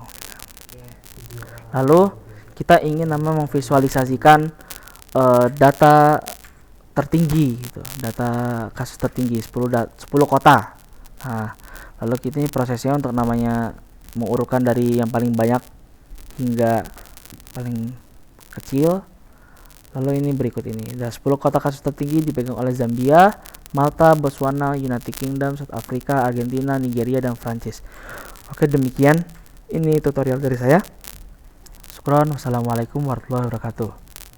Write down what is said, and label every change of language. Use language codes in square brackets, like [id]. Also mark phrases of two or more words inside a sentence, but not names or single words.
[id] Lalu kita ingin memvisualisasikan data tertinggi gitu, data kasus tertinggi 10 kota. Nah, lalu kita ini prosesnya untuk namanya mengurutkan dari yang paling banyak hingga paling kecil. Lalu ini berikut ini. Ada 10 kota kasus tertinggi dipegang oleh Zambia, Malta, Botswana, United Kingdom, South Africa, Argentina, Nigeria, dan Prancis. Oke, demikian ini tutorial dari saya. Syukron. [ar] والسلام عليكم ورحمة الله وبركاته.